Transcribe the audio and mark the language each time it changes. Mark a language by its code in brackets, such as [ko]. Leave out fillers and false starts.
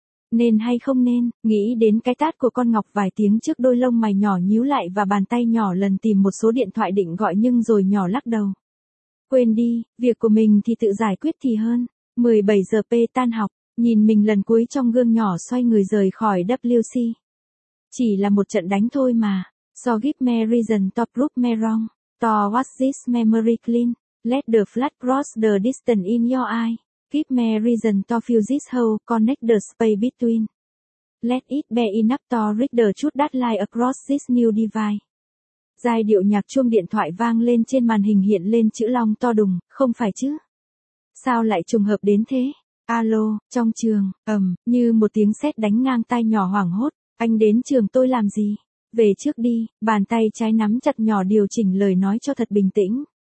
[vi] Nên hay không nên, nghĩ đến cái tát của con ngọc vài tiếng trước, đôi lông mày nhỏ nhíu lại và bàn tay nhỏ lần tìm một số điện thoại định gọi nhưng rồi nhỏ lắc đầu. Quên đi, việc của mình thì tự giải quyết thì hơn. 17 giờ p tan học, nhìn mình lần cuối trong gương nhỏ xoay người rời khỏi WC. Chỉ là một trận đánh thôi mà. [en] So give me reason to prove me wrong. To wash this memory clean. Let the flood cross the distance in your eye. Give me reason to fill this hole, connect the space between. Let it be enough to read the truth that lie across this new divide. [vi] Giai điệu nhạc chuông điện thoại vang lên trên màn hình, hiện lên chữ long to đùng, không phải chứ? Sao lại trùng hợp đến thế? Alo, trong trường, như một tiếng sét đánh ngang tai nhỏ hoảng hốt, anh đến trường tôi làm gì? Về trước đi, bàn tay trái nắm chặt nhỏ điều chỉnh lời nói cho thật bình tĩnh.